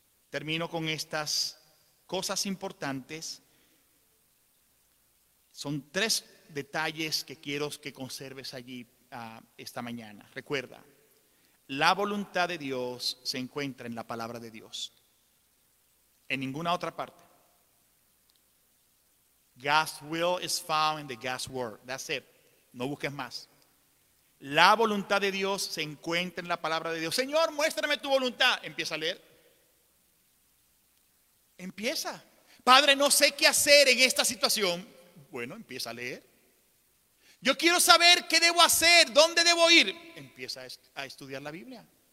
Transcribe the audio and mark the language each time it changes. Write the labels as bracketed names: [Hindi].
[Spanish] Termino con estas cosas importantes. Son tres detalles que quiero que conserves allí esta mañana. Recuerda, la voluntad de Dios se encuentra en la palabra de Dios. En ninguna otra parte. [English] God's will is found in the God's word. That's it. [Spanish] No busques más. La voluntad de Dios se encuentra en la palabra de Dios. Señor, muéstrame tu voluntad. Empieza a leer. Empieza. Padre, no sé qué hacer en esta situación. Bueno, empieza a leer. Yo quiero saber qué debo hacer, dónde debo ir. Empieza a estudiar la Biblia.